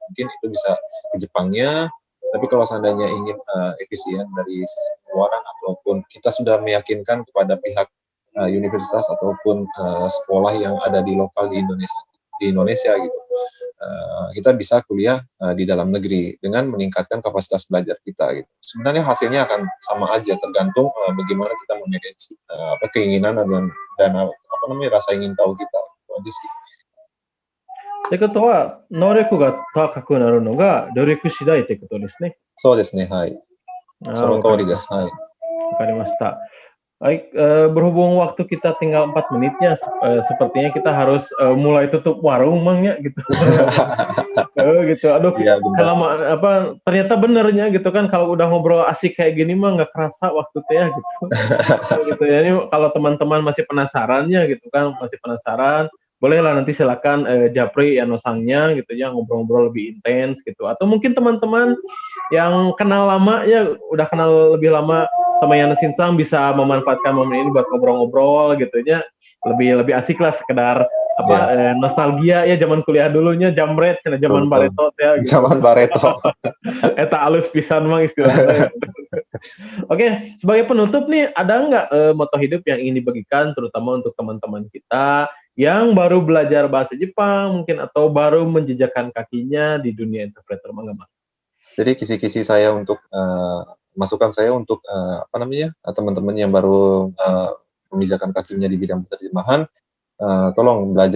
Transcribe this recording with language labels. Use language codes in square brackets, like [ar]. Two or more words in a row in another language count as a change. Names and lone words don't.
[id] Mungkin itu bisa ke Jepangnya. Tapi kalau seandainya ingin efisien dari sisi pengeluaran ataupun kita sudah meyakinkan kepada pihak universitas ataupun sekolah yang ada di lokal di Indonesia gitu, kita bisa kuliah di dalam negeri dengan meningkatkan kapasitas belajar kita gitu. Sebenarnya hasilnya akan sama aja, tergantung bagaimana kita memanage keinginan dan rasa ingin tahu kita. Itu aja sih. [ja] ということは、能力が高くなるのが努力次第ということですね。そうですね、はい。その通りです。はい。 [id] わかりました。Baik, berhubung waktu kita tinggal 4 menitnya, sepertinya kita harus mulai tutup warung, Mang ya, gitu. Gitu. Aduh, ya, ternyata benernya gitu kan, kalau udah ngobrol asik kayak gini mah nggak kerasa waktu teh ya, gitu. Gitu ya, ini kalau teman-teman masih penasarannya gitu kan, masih penasaran, bolehlah nanti silakan japri Yano-sangnya gitu ya, ngobrol-ngobrol lebih intens gitu. Atau mungkin teman-teman yang kenal lama ya, udah kenal lebih lama sama Yano-san bisa memanfaatkan momen ini buat ngobrol-ngobrol gitu ya. Lebih asik lah, sekedar nostalgia ya zaman kuliah dulunya, jamret zaman Bareto ya gitu. Zaman Bareto. [su] Eta alus pisan mang istilahnya. [id] Oke, sebagai penutup nih, ada nggak moto hidup yang ingin dibagikan terutama untuk teman-teman kita yang baru belajar bahasa Jepang mungkin atau baru menjejakkan kakinya di dunia interpreter, Mang? Jadi kisi-kisi saya untuk masukan saya untuk teman-teman yang baru memijakan kakinya di bidang penerjemahan, tolong belajar.